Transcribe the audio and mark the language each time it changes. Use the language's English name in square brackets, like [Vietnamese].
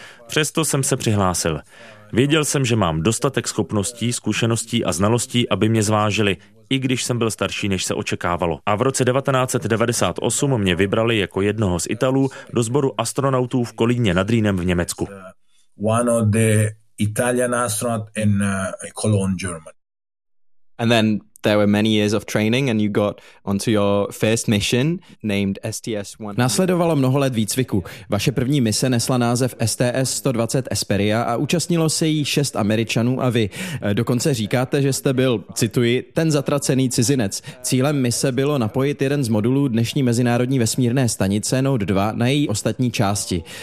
[Czech] Přesto jsem se přihlásil. Věděl jsem, že mám dostatek schopností, zkušeností a znalostí, aby mě zvážili, i když jsem byl starší, než se očekávalo. A v roce 1998 mě vybrali jako jednoho z Italů do sboru astronautů v Kolíně nad Rýnem v Německu. [English] One of the Italian astronaut in Cologne, Germany. And then there were many years of training and you got onto your first mission named STS-1. [Czech] Následovalo mnoho let výcviku. Vaše první mise nesla název STS-120 Esperia a účastnilo se jí 6 Američanů a vy. Dokonce říkáte, že jste byl, cituji, ten zatracený cizinec. Cílem mise bylo napojit jeden z modulů dnešní mezinárodní vesmírné stanice Node 2 na její ostatní části.